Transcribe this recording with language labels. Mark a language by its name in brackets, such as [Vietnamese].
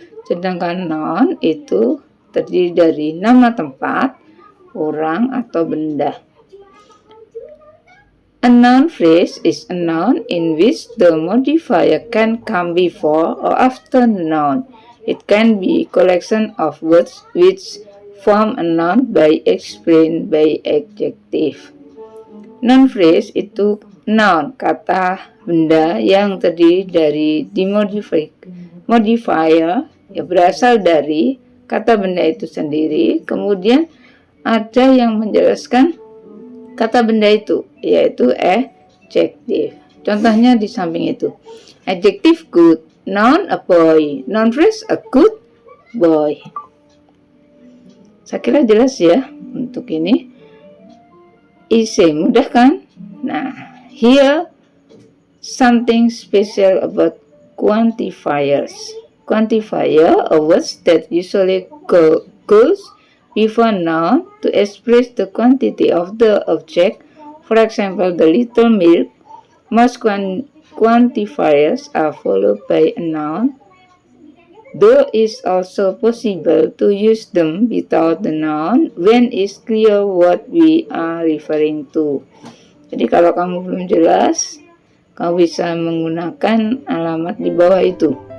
[Indonesian] Sedangkan noun itu terdiri dari nama tempat, orang atau benda. [English] A noun phrase is a noun in which the modifier can come before or after the noun. It can be a collection of words which form a noun by explained by adjective. [Indonesian] Noun phrase itu noun, kata benda yang terdiri dari modifier yang berasal dari kata benda itu sendiri. Kemudian ada yang menjelaskan kata benda itu, yaitu adjective. Contohnya di samping itu. [English] Adjective good, noun a boy, noun phrase a good boy. [Indonesian] Saya kira jelas ya untuk ini. [English] Easy, [Indonesian] mudah kan? [English] Nah, here something special about quantifiers. Quantifier are words that usually goes before noun to express the quantity of the object. For example, the little milk. Most quantifiers are followed by a noun, though it's also possible to use them without the noun when it's clear what we are referring to. [Indonesian] Jadi kalau kamu belum jelas, kamu bisa menggunakan alamat di bawah itu.